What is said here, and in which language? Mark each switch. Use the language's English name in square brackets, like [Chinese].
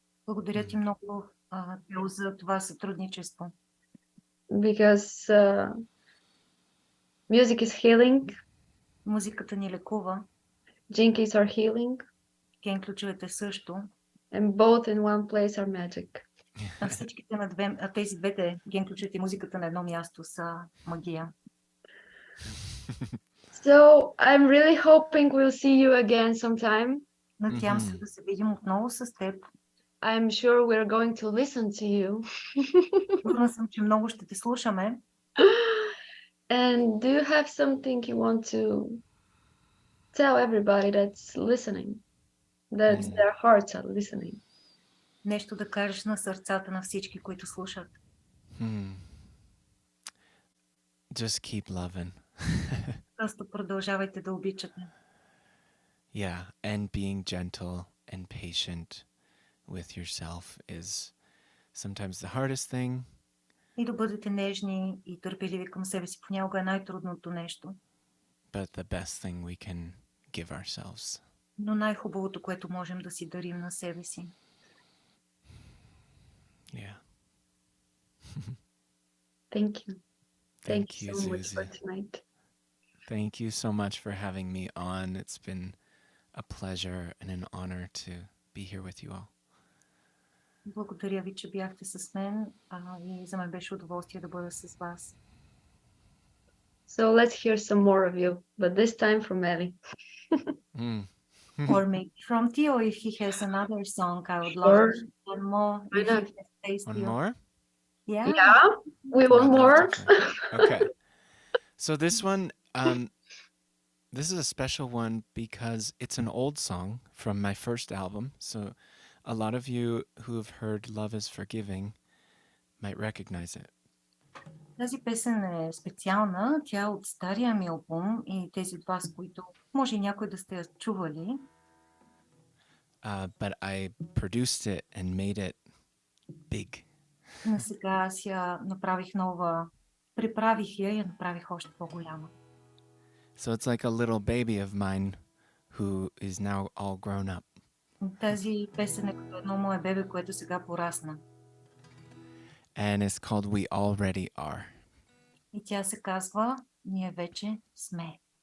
[Bulgarian] Благодаря ти много, Тео, за това сътрудничество. [English] Because music is healing, [Bulgarian] Музиката ни лекува, [English] jinkies are healing, [Bulgarian] ген ключовете също, [English] and both in one place are magic. [Bulgarian] а всичките тези двете ген ключовете и музиката на едно място са магия. [English] So I'm really hoping we'll see you again sometime. [Bulgarian] Надявам се да се видим отново с теб. [English] I'm sure we're going to listen to you. [Bulgarian] Сигурна съм, че много ще те слушаме. [English] And do you have something you want to tell everybody that's listening? That their hearts are listening? [Bulgarian] Нещо да кажеш на сърцата на всички, които слушат. [English] Just keep loving. [Bulgarian] Просто продължавайте да обичате. [English] Yeah, and being gentle and patient with yourself is sometimes the hardest thing. [Bulgarian] И да бъдете нежни и търпеливи към себе си. Понякога е най-трудното нещо. [English] But the best thing we can give ourselves. [Bulgarian] Но най-хубавото, което можем да си дарим на себе си. [English] Yeah. Thank you. Thank Thank you, you so much Zuzi. for tonight. Thank you so much for having me on. It's been a pleasure and an honor to be here with you all. [Bulgarian] Благодаря ви, че бяхте с мен и за мен беше удоволствие да бъда с вас. [English] So let's hear some more of you, but this time from Ellie. Or maybe from Theo if he has another song. I would love to hear one more. If he has taste One Theo. more? Yeah. Yeah, we want more. Okay. So this one, this is a special one because it's an old song from my first album. So a lot of you who have heard Love is Forgiving might recognize it. [Bulgarian] Тази песен е специална. Тя е от стария ми албум и тези от вас, които може и някой да сте я чували. [English] But I produced it and made it big. [Bulgarian] Но сега аз я направих нова, приправих я и я направих още по-голяма. [English] So it's like a little baby of mine who is now all grown up. [Bulgarian] Тази песен е като едно мое бебе, което сега порасна. [English] And it's called We Already Are. [Bulgarian] И тя се казва Ние вече сме.